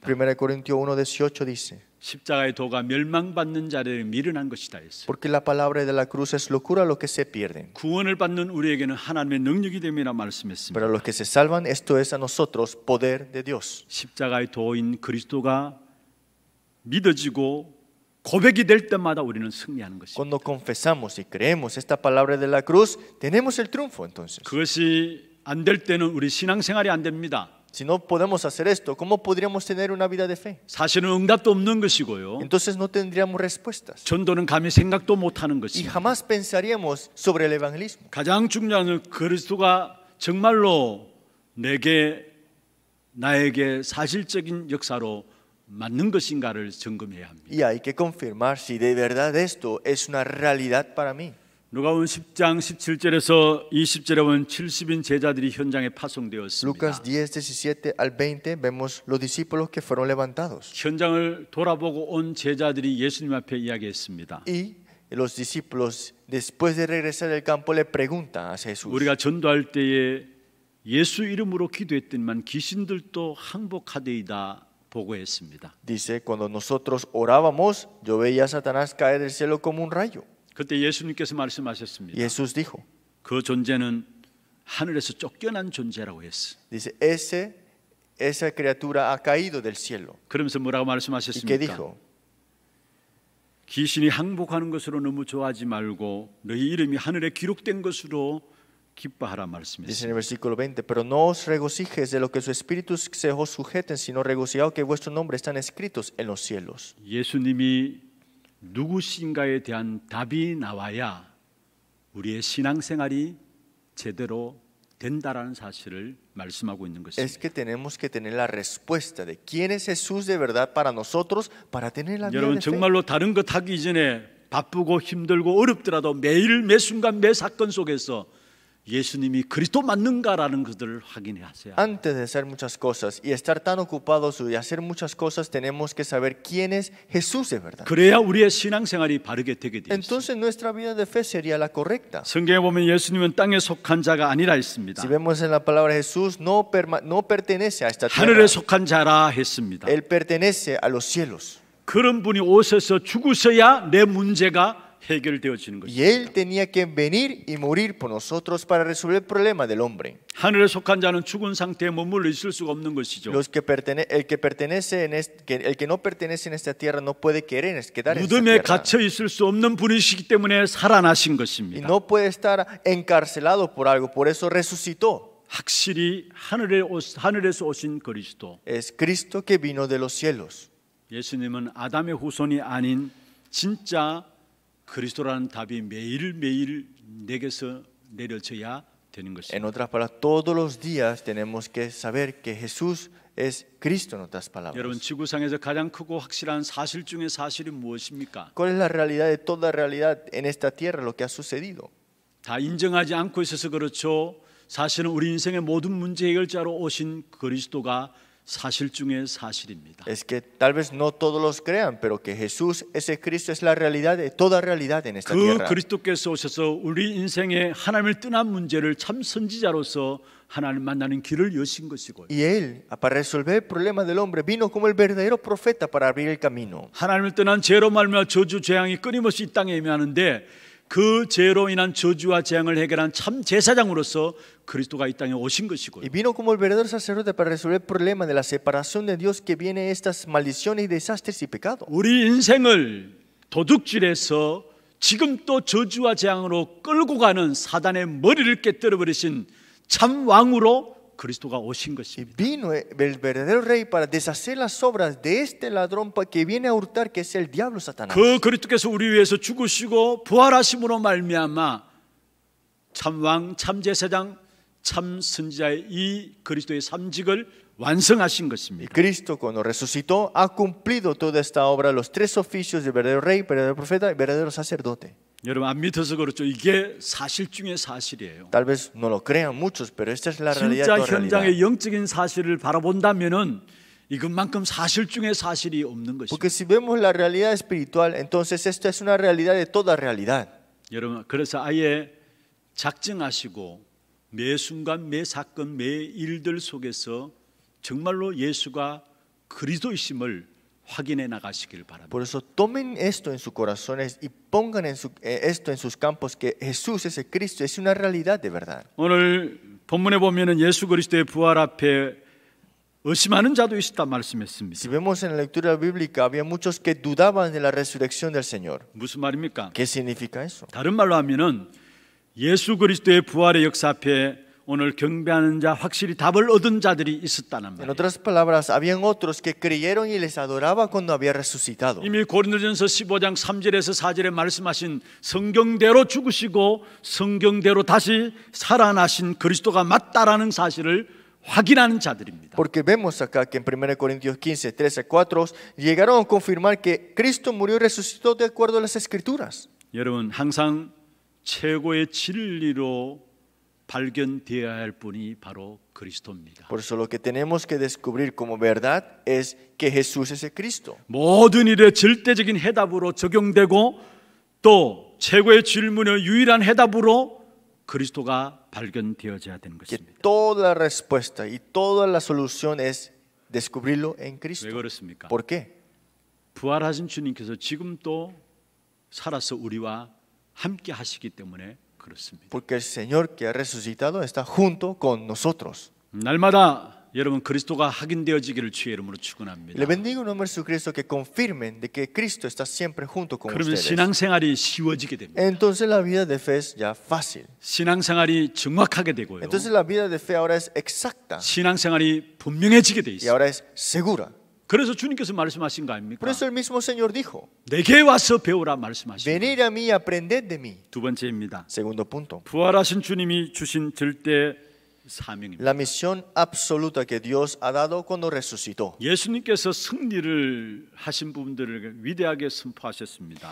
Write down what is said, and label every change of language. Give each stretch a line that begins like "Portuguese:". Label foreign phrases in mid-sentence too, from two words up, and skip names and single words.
Spanish: 1 Corintios 1:18 dice,
Korean: 십자가의 도가 멸망받는 자를 미련한 것이다 했어요.
Spanish: porque la palabra de la cruz es locura a los que se pierden,
Korean: 구원을 받는 우리에게는 하나님의 능력이 됨이라 말씀했습니다.
Spanish: pero a los que se salvan, esto es a nosotros poder de Dios.
Korean: 십자가의 도인 그리스도가 믿어지고 고백이 될 때마다 우리는 승리하는 것입니다.
Spanish: Cuando confesamos y creemos esta palabra de la cruz, tenemos el triunfo entonces.
Korean: 그것이 안 될 때는 우리 신앙생활이 안 됩니다.
Spanish: Si no podemos hacer esto, ¿cómo podríamos tener una vida de fe?
Korean: 사실은 응답도 없는 것이고요.
Spanish: Entonces no tendríamos respuestas
Korean: 전도는 감히 생각도 못하는
Spanish: y
Korean: 것입니다.
Spanish: jamás pensaríamos sobre el evangelismo.
Korean: 가장 중요한 건 그리스도가 정말로 나에게 사실적인 역사로 맞는 것인가를 점검해야 합니다.
Spanish: Y hay que confirmar si de verdad esto es una realidad para mí.
Korean: 누가복음 10장 17절에서 20절에 보면 70인 제자들이 현장에 파송되었습니다.
Spanish: Lucas 10:17 al 20 vemos los discípulos que fueron levantados.
Korean: 현장을 돌아보고 온 제자들이 예수님 앞에 이야기했습니다.
Spanish: Y los discípulos después de regresar del campo le preguntan a Jesús.
Korean: 우리가 전도할 때에 예수 이름으로 기도했더니만 귀신들도 항복하되이다 보고했습니다.
Spanish: Dice, cuando nosotros orábamos, yo veía a Satanás caer del cielo como un rayo.
Korean: 그때 예수님께서 말씀하셨습니다.
Spanish: Y Jesús dijo,
Korean: 그 존재는 하늘에서 쫓겨난 존재라고 했어.
Spanish: dice, esa criatura ha caído del cielo.
Korean: 그러면서 뭐라고
Spanish: ¿Y qué
Korean: 말씀하셨습니까?
Spanish: dijo?
Korean: 귀신이 항복하는 것으로 너무 좋아하지 말고 너희 이름이 하늘에 기록된 것으로 기뻐하라
Spanish: Dice en
Korean: 말씀했습니다.
Spanish: el versículo 20, pero no os regocijes de lo que sus espíritus se os sujeten, sino regocijaos que vuestros nombres están escritos en los cielos.
Korean: 예수님이 누구신가에 대한 답이 나와야 우리의 신앙생활이 제대로 된다라는 사실을 말씀하고 있는
Spanish: Es
Korean: 것입니다.
Spanish: que tenemos que tener la respuesta de quién es Jesús de verdad para nosotros, para tener la vida
Korean: 여러분
Spanish: de fe.
Korean: 정말로 다른 것 하기 이전에 바쁘고 힘들고 어렵더라도 매일 매 순간 매 사건 속에서 예수님이 그리스도 맞는가라는 것들을 확인하셔야 합니다.
Spanish: Antes de hacer muchas cosas y estar tan ocupados y hacer muchas cosas, tenemos que saber quién es Jesús de verdad.
Korean: 그래야 우리의 신앙생활이 바르게 되게 되어 있습니다.
Spanish: Entonces nuestra vida de fe sería la correcta.
Korean: 성경에 보면 예수님은 땅에 속한 자가 아니라 했습니다.
Spanish: Si vemos en la palabra Jesús, no pertenece a esta tierra.
Korean: 하늘에 속한 자라 했습니다.
Spanish: Él pertenece a los cielos.
Korean: 그런 분이 오셔서 죽으셔야 내 문제가 해결되어지는
Spanish: Y
Korean: 것입니다.
Spanish: Él tenía que venir y morir por nosotros para resolver el problema del hombre.
Korean: 하늘에 속한 자는 죽은 상태에 머물러 있을 수가 없는 것이죠.
Spanish: El que no pertenece en esta tierra no puede querer quedar en esta
Korean: 무덤에
Spanish: tierra.
Korean: 갇혀 있을 수 없는 분이시기 때문에 살아나신
Spanish: Y
Korean: 것입니다.
Spanish: no puede estar encarcelado por algo, por eso resucitó.
Korean: 확실히 하늘에서 오신 그리스도.
Spanish: Es Cristo que vino de los cielos.
Korean: 예수님은 아담의 후손이 아닌 진짜 그리스도라는 답이 매일매일 내게서 내려져야 되는 것입니다.
Spanish: En otras palabras, todos los días tenemos que saber que Jesús es Cristo en otras palabras.
Korean: 여러분, 지구상에서 가장 크고 확실한 사실 중에 사실이 무엇입니까?
Spanish: ¿Cuál es la realidad de toda realidad en esta tierra, lo que ha sucedido?
Korean: 다 인정하지 않고 있어서 그렇죠. 사실은 우리 인생의 모든 문제 해결자로 오신 그리스도가 사실 중에 사실입니다.
Spanish: Es que tal vez no todos los crean, pero que Jesús, ese Cristo, es la realidad de toda realidad en esta
Korean: 그
Spanish: tierra.
Korean: 그리스도께서 오셔서 우리 인생의 하나님을 떠난 문제를 참 선지자로서 하나님 만나는 길을 여신 것이고요.
Spanish: Y Él, para resolver el problema del hombre, vino como el verdadero profeta para abrir el camino.
Korean: 하나님을 떠난 죄로 말미암아 저주 재앙이 끊임없이 이 땅에 임하는데 그 죄로 인한 저주와 재앙을 해결한 참 제사장으로서 그리스도가 이 땅에 오신 것이고요.
Spanish: Y vino como el verdadero sacerdote para resolver el problema de la separación de Dios que viene estas maldiciones, desastres y pecados.
Korean: 우리 인생을 도둑질해서 지금 또 저주와 재앙으로 끌고 가는 사단의 머리를 깨뜨려 버리신 참 왕으로 그리스도가 오신
Spanish: Y
Korean: 것입니다.
Spanish: vino el verdadero rey para deshacer las obras de este ladrón que viene a hurtar, que es el diablo Satanás.
Korean: 그 그리스도께서 우리 위해서 죽으시고 부활하심으로 말미암아 참 왕, 참 제사장, 참 선지자의 이 그리스도의 삼직을 완성하신
Spanish: Y
Korean: 것입니다.
Spanish: Cristo, cuando resucitó, ha cumplido toda esta obra, los tres oficios del verdadero rey, verdadero profeta y verdadero sacerdote.
Korean: 여러분 안 믿어서 그렇죠. 이게 사실 중에 사실이에요.
Spanish: Tal vez no lo crean muchos, pero esta es la realidad
Korean: 진짜
Spanish: de toda realidad.
Korean: 현장의 영적인 사실을 바라본다면은 이것만큼 사실 중에 사실이 없는 것입니다.
Spanish: Porque si vemos la realidad espiritual, entonces esto es una realidad de toda realidad.
Korean: 여러분 그래서 아예 작정하시고 매 순간 매 사건 매 일들 속에서 정말로 예수가 그리스도이심을 확인해 나가시길 바랍니다.
Spanish: Por eso tomen esto en sus corazones y pongan esto en sus campos, que Jesús es el Cristo, es una realidad de verdad.
Korean: 오늘 본문에 보면은 예수 그리스도의 부활 앞에 의심하는 자도 있었다
Spanish: Si
Korean: 말씀했습니다.
Spanish: vemos en la lectura bíblica, había muchos que dudaban de la resurrección del Señor.
Korean: 무슨 말입니까?
Spanish: ¿Qué significa eso?
Korean: 다른 말로 하면은 예수 그리스도의 부활의 역사 앞에 오늘 경배하는 자 확실히 답을 얻은 자들이 있었다는
Spanish: En
Korean: 말이에요.
Spanish: otras palabras, habían otros que creyeron y les adoraba cuando había resucitado.
Korean: 이미 고린도전서 15장 3절에서 4절에 말씀하신 성경대로 죽으시고 성경대로 다시 살아나신 그리스도가 맞다라는 사실을 확인하는 자들입니다.
Spanish: Porque vemos acá que en 1 Corintios 15, 13, 4 llegaron a confirmar que Cristo murió y resucitó de acuerdo a las Escrituras.
Korean: 여러분 항상 최고의 진리로 발견되어야 할 분이 바로 그리스도입니다.
Spanish: Por eso lo que tenemos que descubrir como verdad es que Jesús es el Cristo.
Korean: 모든 일의 절대적인 해답으로 적용되고 또 최고의 질문의 유일한 해답으로 그리스도가 발견되어져야 되는
Spanish: Que
Korean: 것입니다.
Spanish: toda la respuesta y toda la solución es descubrirlo en
Korean: 왜
Spanish: Cristo.
Korean: 그렇습니까?
Spanish: ¿Por qué?
Korean: 부활하신 주님께서 지금 또 살아서 우리와 함께 하시기 때문에 그렇습니다.
Spanish: Porque el Señor que ha resucitado está junto con nosotros.
Korean: 날마다 여러분 그리스도가 확인되어지기를 주의 이름으로 축원합니다.
Spanish: Le bendigo en nombre de Jesucristo que confirmen de que Cristo está siempre junto con
Korean: 그러면
Spanish: ustedes.
Korean: 신앙생활이 쉬워지게 됩니다.
Spanish: Entonces la vida de fe es ya fácil.
Korean: 신앙생활이 정확하게 되고요.
Spanish: Entonces la vida de fe ahora es exacta
Korean: 신앙생활이 분명해지게 돼
Spanish: y
Korean: 있어요.
Spanish: ahora es segura.
Korean: 그래서 주님께서 말씀하신 거 아닙니까?
Spanish: Por eso el mismo Señor dijo,
Korean: 내게 와서 배우라 말씀하십니다.
Spanish: venid a mí y aprended de mí.
Korean: 두 번째입니다.
Spanish: Segundo punto.
Korean: 부활하신 주님이 주신 절대 사명입니다.
Spanish: La misión absoluta que Dios ha dado cuando resucitó.
Korean: 예수님께서 승리를 하신 부분들을 위대하게 선포하셨습니다.